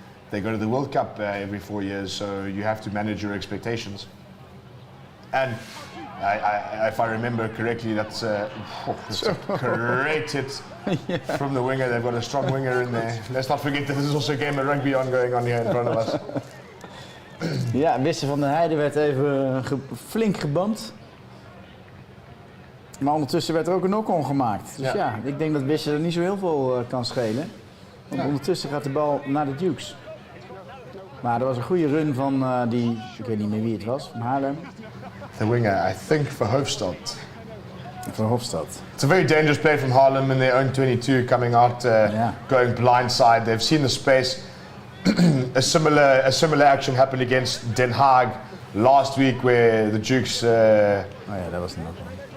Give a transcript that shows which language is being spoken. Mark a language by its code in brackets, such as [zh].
[en] They go to the World Cup every 4 years, so you have to manage your expectations. And if I remember correctly, that's a great hit from the winger. They've got a strong winger in there. Let's not forget that there's also a game of rugby going on here in front of us. [nl] Ja, Wisse van der Heijden werd even flink geband. Maar ondertussen werd er ook een knock-on gemaakt. Dus ja, ik denk dat Wisse er niet zo heel veel kan schelen. Want ondertussen gaat de bal naar de Dukes. Maar er was een goede run van ik weet niet meer wie het was, van Haarlem. [en] The winger, I think, for Hofstad. For Hofstad. It's a very dangerous play from Haarlem in their own 22, coming out, going blindside. They've seen the space. A similar action happened against Den Haag last week, where the Dukes. That was not one.